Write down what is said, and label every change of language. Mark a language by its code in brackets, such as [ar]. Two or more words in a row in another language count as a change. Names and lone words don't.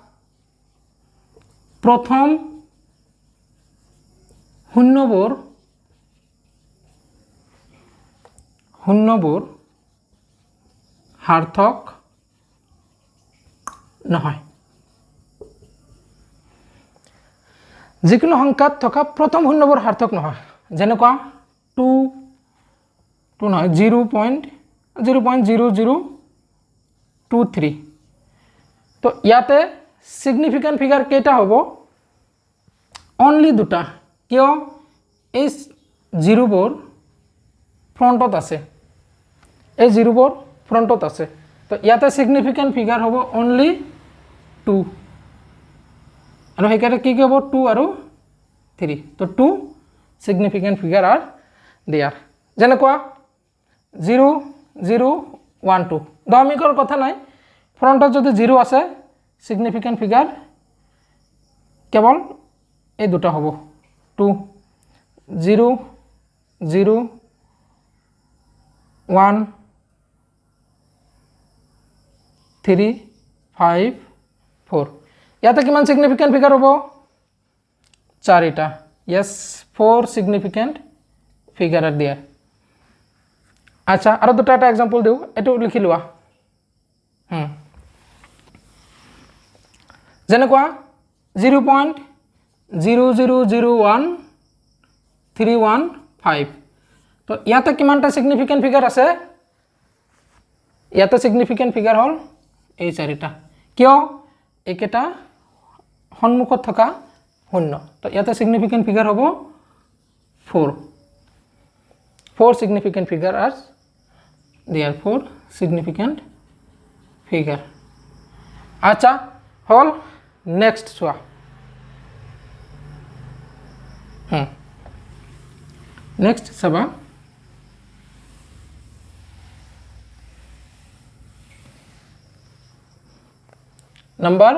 [as] প্ৰথম শূন্যবোৰ সাৰ্থক নহয় যিকোনো সংখ্যাত থকা প্ৰথম শূন্যবোৰ সাৰ্থক নহয় যেনেকুৱা 2 নহয় 0.0023 তো ইয়াতে [en] significant figure [as] কেইটা হ'ব only দুটা কিয় এই জিৰোবোৰ ফ্ৰন্টত আছে এই জিৰোবোৰ ফ্ৰন্টত আছে তো ইয়াতে [en] significant figure [as] হ'ব only 2 আৰু হেকাৰে কি হ'ব 2 আৰু 3 তো 2 [en] significant figure are there [as] যেনেকুৱা 0012 দশমিকৰ কথা নাই ফ্ৰন্টত যদি 0 আছে [en] significant figure [as] কেৱল এই দুটা হ'ব 2 0 0 1 3 5 4 ইয়াতে কিমান [en] significant figure [as] হ'ব 4টা [en] yes 4 significant figure are there [as] আচ্ছা আৰু দুটা এটা एग्जांपल দিও এটো লিখি লোৱা যেনেকুৱা 0.0001315 তো ইয়াতে কিমানটা [en] significant figure [as] আছে ইয়াতে [en] significant figure [as] হল এই চাৰিটা কিয় একেটা সন্মুখত থকা শূন্য তো ইয়াতে [en] significant figure [as] হ'ব [en] 4 significant figure are therefore significant figure [as] আচ্ছা হল [en] next চোৱা [as] next চাবা নাম্বার